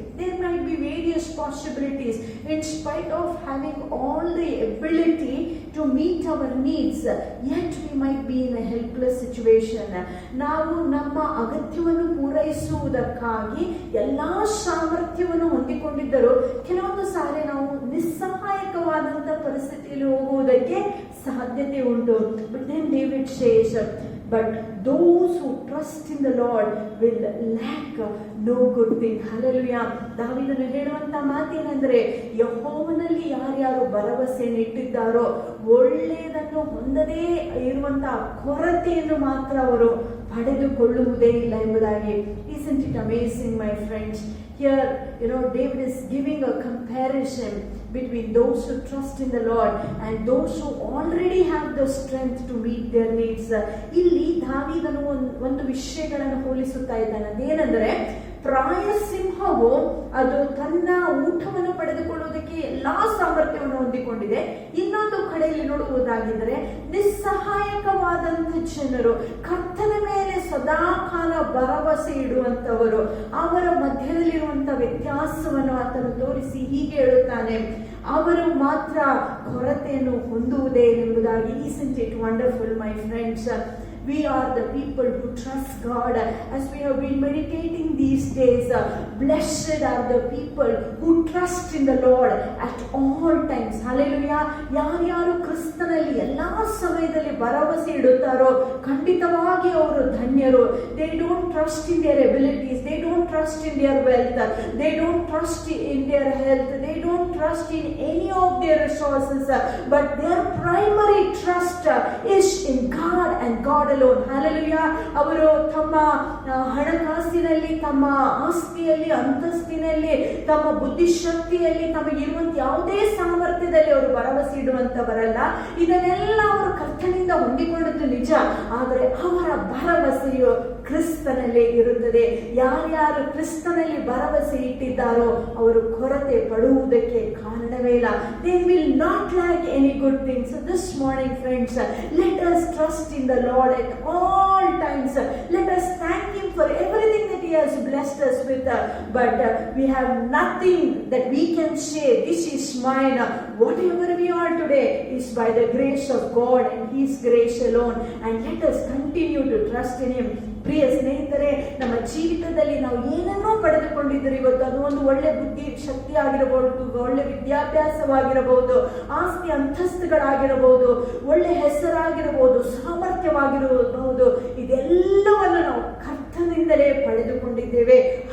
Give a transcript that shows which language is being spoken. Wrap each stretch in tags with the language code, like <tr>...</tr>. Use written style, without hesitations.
<en>There might be various possibilities. In spite of having all the ability to meet our needs, yet we might be in a helpless situation.</en> <kn>ನಾವು ನಮ್ಮ ಅಗತ್ಯವನ್ನು ಪೂರೈಸುವುದಕ್ಕಾಗಿ ಎಲ್ಲಾ ಸಾಮರ್ಥ್ಯವನ್ನು ಹೊಂದಿಕೊಂಡಿದ್ದರೂ ಕೆಲವೊಂದು ಸಾರಿ ನಾವು ನಿಸ್ಸಹಾಯಕವಾದಂತ ಪರಿಸ್ಥಿತಿಯಲ್ಲಿ ಹೋಗುವುದಕ್ಕೆ ಸಾಧ್ಯತೆ ಉಂಟು.</kn> <en>But then David says, but those who trust in the Lord will lack no good thing. Hallelujah.</en> <kn>ದಾವೀದನು ಹೇಳುವಂತ ಮಾತೇನೆಂದರೆ, ಯೆಹೋವನಲ್ಲಿ ಯಾರ್ಯಾರು ಭರವಸೆಯನ್ನು ಇಟ್ಟಿದ್ದಾರೋ ಒಳ್ಳೆಯದನ್ನು ಹೊಂದದೇ ಇರುವಂತಹ ಕೊರತೆಯನ್ನು ಮಾತ್ರ ಅವರು ಪಡೆದುಕೊಳ್ಳುವುದೇ ಇಲ್ಲ ಎಂಬುದಾಗಿ.</kn> <en>Isn't it amazing, my friends? Here, David is giving a comparison between those who trust in the Lord and those who already have the strength to meet their needs.</en> <kn>ಇಲ್ಲಿ ದಾವೀದನು ಒಂದು ವಿಷಯಗಳನ್ನು ಹೋಲಿಸುತ್ತಾ ಇದ್ದಾನೆ. ಅದೇನೆಂದರೆ, ಪ್ರಾಯ ಸಿಂಹವು ಅದು ತನ್ನ ಊಟವನ್ನು ಪಡೆದುಕೊಳ್ಳುವುದಕ್ಕೆ ಎಲ್ಲಾ ಸಾಮರ್ಥ್ಯವನ್ನು ಹೊಂದಿಕೊಂಡಿದೆ. ಇನ್ನೊಂದು ಕಡೆಯಲ್ಲಿ ನೋಡುವುದಾಗಿದ್ದರೆ, ನಿಸ್ಸಹಾಯಕವಾದಂತ ಜನರು, ಕರ್ತನ ಮೇಲೆ ಸದಾಕಾಲ ಭರವಸೆ ಇಡುವಂತವರು, ಅವರ ಮಧ್ಯದಲ್ಲಿರುವಂತಹ ವ್ಯತ್ಯಾಸವನ್ನು ಆತನು ತೋರಿಸಿ ಹೀಗೆ ಹೇಳುತ್ತಾನೆ, ಅವರು ಮಾತ್ರ ಕೊರತೆಯನ್ನು ಹೊಂದುವುದೇ ಎಂಬುದಾಗಿ.</kn> <en>Isn't it wonderful, my friends? We are the people who trust God. As we have been meditating these days, blessed are the people who trust in the Lord at all times. Hallelujah.</en> <kn>ಯಾರ್ಯಾರು ಕ್ರಿಸ್ತನಲ್ಲಿ ಎಲ್ಲಾ ಸಮಯದಲ್ಲಿ ಭರವಸೆ ಇಡುತ್ತಾರೋ ಖಂಡಿತವಾಗಿ ಅವರು ಧನ್ಯರು.</kn> <en>They don't trust in their abilities, they don't trust in their wealth, they don't trust in their health, they don't trust in any of their resources, but their primary trust is in God and God alone. Hallelujah.</en> <kn>ಅವರು ತಮ್ಮ ಹಣಕಾಸಿನಲ್ಲಿ, ತಮ್ಮ ಆಸ್ತಿಯಲ್ಲಿ, ಅಂತಸ್ತಿನಲ್ಲಿ, ತಮ್ಮ ಬುದ್ಧಿಶಕ್ತಿಯಲ್ಲಿ, ತಮಗಿರುವಂತ ಯಾವುದೇ ಸಾಮರ್ಥ್ಯ ಜೀವಿತದಲ್ಲಿ ಅವರು ಭರವಸೆ ಇಡುವಂತವರಲ್ಲ. ಇದನ್ನೆಲ್ಲ ಅವರು ಕರ್ತನಿಂದ ಹೊಂದಿಕೊಂಡದ್ದು ನಿಜ, ಆದರೆ ಅವರ ಭರವಸೆಯು ಕ್ರಿಸ್ತನಲ್ಲೇ ಇರುತ್ತದೆ. ಯಾರ್ಯಾರು ಕ್ರಿಸ್ತನಲ್ಲಿ ಭರವಸೆ ಇಟ್ಟಿದ್ದಾರೋ ಅವರು ಕೊರತೆ ಪಡುವುದಕ್ಕೆ ಕಾರಣವೇ ಇಲ್ಲ.</kn> <en>They will not lack any good things. So this morning, friends, let us trust in the Lord at all times. Let us thank Him for everything that He has blessed us with. But we have nothing that we can say, this is mine. Whatever we are today is by the grace of God and His grace alone. And let us continue to trust in Him.</en> <kn>ಪ್ರಿಯ ಸ್ನೇಹಿತರೆ, ನಮ್ಮ ಜೀವಿತದಲ್ಲಿ ನಾವು ಏನನ್ನೋ ಪಡೆದುಕೊಂಡಿದ್ದರೆ ಇವತ್ತು ಅದು ಒಂದು ಒಳ್ಳೆ ಬುದ್ಧಿ ಶಕ್ತಿ ಆಗಿರಬಹುದು, ಒಳ್ಳೆ ವಿದ್ಯಾಭ್ಯಾಸವಾಗಿರಬಹುದು, ಆಸ್ತಿ ಅಂತಸ್ತುಗಳಾಗಿರಬಹುದು, ಒಳ್ಳೆ ಹೆಸರಾಗಿರಬಹುದು, ಸಾಮರ್ಥ್ಯವಾಗಿರಬಹುದು, ಇದೆಲ್ಲವನ್ನು ನಾವು ಕರ್ತನಿಂದಲೇ ಪಡೆದುಕೊಂಡಿದ್ದೇವೆ.</kn>